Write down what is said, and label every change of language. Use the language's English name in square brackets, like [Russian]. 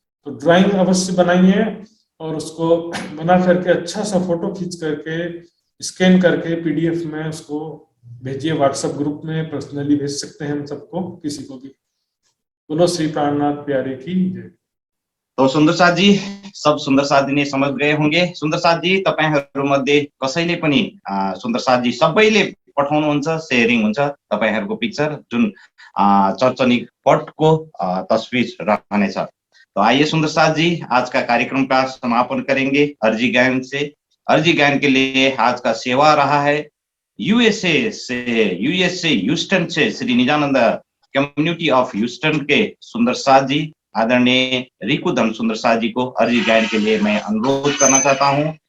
[Hindi] तो ड्राइंग अवश्य बनाइए और उसको बना करके अच्छा सा फोटो खींच करके स्कैन करके PDF में उसको भेजिए। व्हाट्सएप ग्रुप में पर्सनली भेज सकते हैं हम सबको, किसी को भी। बोलो श्री प्राणनाथ प्यारे की जय। तो सुन्दर साथ जी, सब सुन्दर साथीले समझ गए होंगे। [Nepali] सुन्दर साथ जी, तपाईहरुमध्ये कसैले पनि सुन्दर साथ जी सबैले पठाउनुहुन्छ, शेयरिङ हुन्छ तपाईहरुको पिक्चर, जुन चर्चनी पटको तस्वीर रहनेछ। [Hindi] तो आइए सुन्दर साथ जी, आज का कार्यक्रम का समापन करेंगे अर्जी गायन से। अर्जी गायन के लिए आज का सेवा रहा है यूएसए ह्यूस्टन से श्री निजानंद कम्युनिटी ऑफ ह्यूस्टन के सुन्दर साथ जी, आदरणीय रिकुधन सुन्दर साथ जी को अर्जी गायन के लिए मैं अनुरोध करना चाहता हूँ।